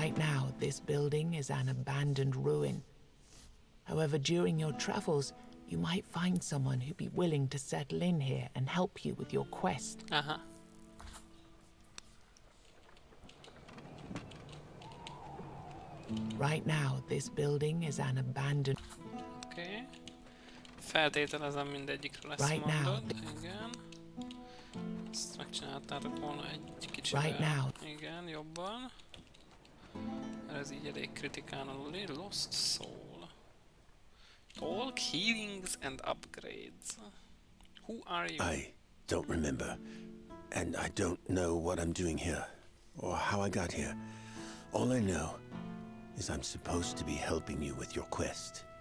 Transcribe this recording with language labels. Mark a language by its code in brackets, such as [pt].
[en] Right now, this building is an abandoned ruin. However, during your travels, you might find someone who'd be willing to settle in here and help you with your quest. Aha. Right now, this building is an abandoned... [hu] Oké. Feltételezem mindegyikről ezt [en] Right now. [hu] mondod. Igen. Ezt megcsináltátok volna egy kicsivel. [en] Right now. [hu] Igen, jobban. Mert ez így elég kritikán aluli. [en] Lost Soul. Talk, healings and upgrades. Who are you? I don't remember, and I don't know what I'm doing here, or how I got here. All I know is I'm supposed to be helping you with your quest.